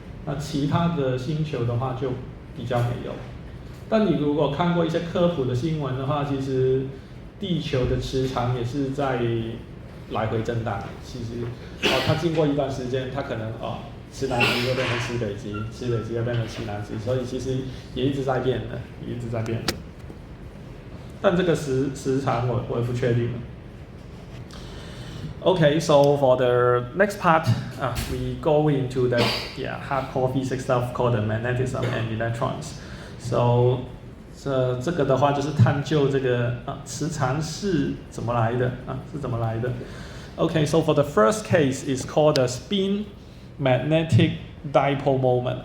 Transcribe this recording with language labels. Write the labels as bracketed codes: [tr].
[zh] 那其他的星球的话就比较没有。但你如果看过一些科普的新闻的话，其实地球的磁场也是在来回震荡。其实它经过一段时间，它可能西南极又变成西北极，西北极又变成西南极，所以其实也一直在变的，也一直在变的。但这个时长我也不确定了。 [en] Okay, so for the next part, we go into the hardcore physics stuff called the magnetism and electrons. [zh] So 这个的话就是探究这个磁场是怎么来的是怎么来的。 [en] Okay, so for the first case is called the spin magnetic dipole moment.